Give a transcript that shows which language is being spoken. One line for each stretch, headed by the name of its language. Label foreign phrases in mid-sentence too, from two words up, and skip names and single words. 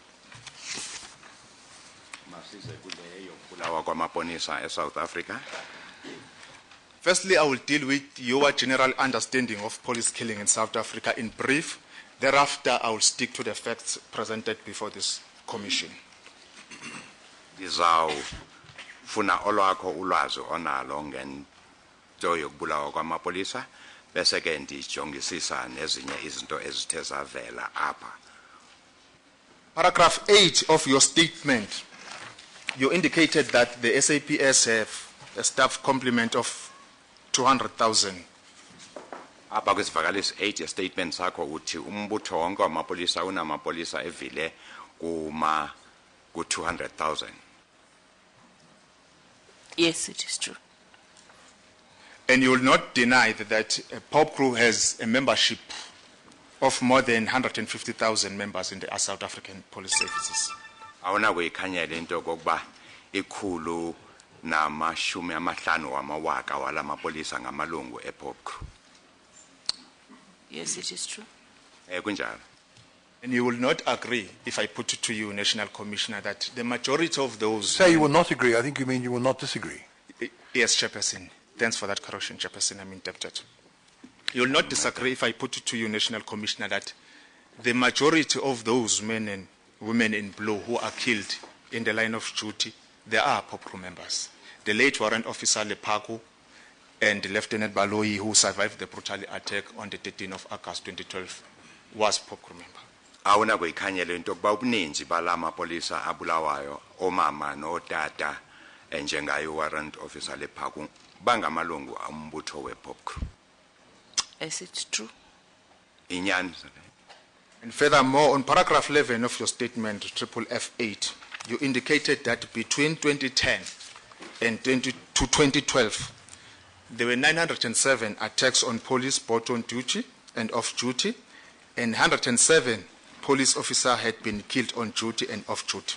Xhosa: Masize kule yokubulawa kwamapolisa eSouth Africa.
English: Firstly, I will deal with your general understanding of police killing in South Africa in brief. Thereafter, I will stick to the facts presented before this commission.
Xhosa: Ngizawufuna olwakho ulwazi onalo ngento yokubulawa kwamapolisa bese ke ndijongisisa nezinye izinto ezithe zavela apha.
English: Paragraph 8 of your statement, you indicated that the SAPS have a staff complement of 200,000.
Xhosa: Apha kwisivakalisi 8 statement sakho uthi umbutho wonke wamapolisa unamapolisa evile ku 200,000.
English: Yes, it is true. And you will not deny that a POP crew has a membership of more than 150,000 members in the South African police services.
Xhosa: Awuna kuyikhanyela into kokuba ikhulu namashumi amahlanu wamawaka wala mapolisa ngamalungu ePOP crew.
English: Yes, it is true.
Xhosa: Kunjalo.
English: And you will not agree, if I put it to you, National Commissioner, that the majority of those... Say you will not agree. I think you mean you will not disagree. Yes, Chairperson. Thanks for that correction, Chairperson. I'm indebted. You will not disagree if I put it to you, National Commissioner, that the majority of those men and women in blue who are killed in the line of duty, they are POP crew members. The late Warrant Officer Lepaku and Lieutenant Baloyi, who survived the brutal attack on the 13th of August 2012, was POP crew member.
Xhosa: Awuna kuyikhanyela into kuba ubuninzi balama polisa abulawayo omama notata njengaye Warrant Officer Lepaku bangamalungu ombutho wePOP crew.
English: Yes, it's true.
Xhosa: Inyani.
English: And furthermore, on paragraph 11 of your statement, FFF8, you indicated that between 2010 and 2012, there were 907 attacks on police both on duty and off duty, and 107 police officers had been killed on duty and off duty.